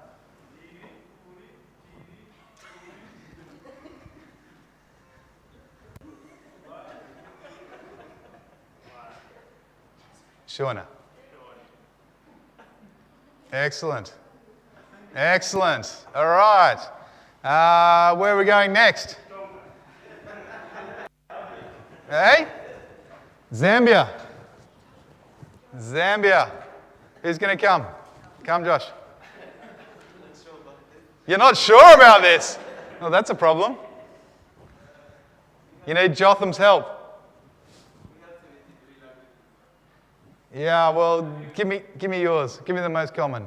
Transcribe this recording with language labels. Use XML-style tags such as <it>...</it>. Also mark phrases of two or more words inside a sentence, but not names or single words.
<en>Shauna. Excellent. Excellent. All right. Where are we going next? Hey? Zambia. Zambia. Who's going to come? Come, Josh. You're not sure about this? Well, that's a problem. You need Jotham's help. Yeah, well, give me yours. Give me the most common.</en>